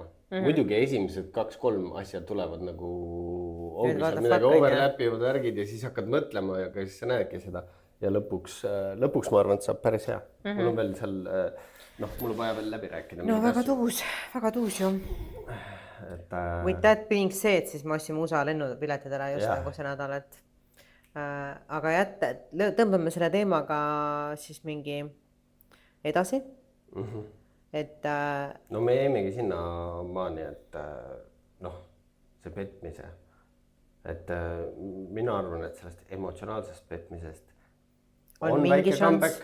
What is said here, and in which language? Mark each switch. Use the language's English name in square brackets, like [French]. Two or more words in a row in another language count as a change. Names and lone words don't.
[Estonian] Muidugi esimesed 2-3 asjad tulevad nagu ongi seal midagi overlapivad värgid ja siis hakkad mõtlema ja siis sa näedki seda ja lõpuks ma arvan, et saab päris hea. Mul on veel seal, mul on vaja veel läbi rääkida. No väga tuus ju. [English] With that being said, [Estonian] siis ma ostsin USA lennupiletid ära just nagu see nädal, et aga jätta, tõmbame selle teemaga siis mingi edasi. Et no me jäimegi sinna maani, et see petmise, et mina arvan, et sellest emotsionaalsest petmisest on väike comeback.